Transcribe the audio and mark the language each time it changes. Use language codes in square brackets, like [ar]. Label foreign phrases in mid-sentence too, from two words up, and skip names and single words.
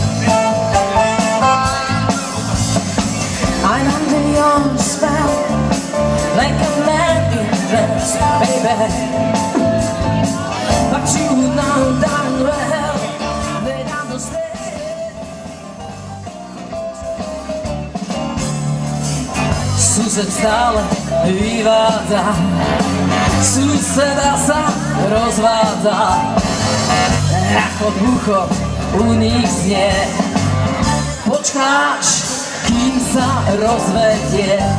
[en] I'm under your spell, like a man in dress, baby. But you know darn well that I don't stay. [sk] Sused stále vyvádza Suseda sa rozvádza, ako ducho u nich znie. Počkáš, kým sa rozvedie.